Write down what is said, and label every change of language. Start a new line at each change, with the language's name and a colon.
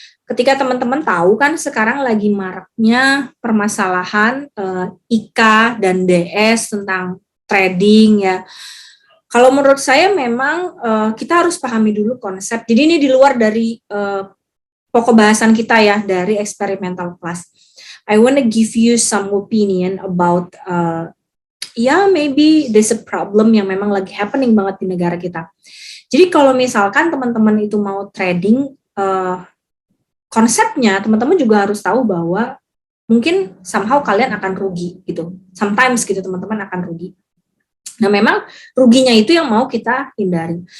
Indonesian: Ketika teman-teman tahu kan sekarang lagi maraknya permasalahan IK dan DS tentang trading ya. Kalau menurut saya memang kita harus pahami dulu konsep. Jadi ini di luar dari pokok bahasan kita ya, dari experimental class.
English: I want to give you some opinion about maybe there's a problem
Indonesian: yang memang lagi happening banget di negara kita. Jadi kalau misalkan teman-teman itu mau trading, konsepnya teman-teman juga harus tahu bahwa mungkin somehow kalian akan rugi gitu. Sometimes gitu teman-teman akan rugi. Nah memang ruginya itu yang mau kita hindari.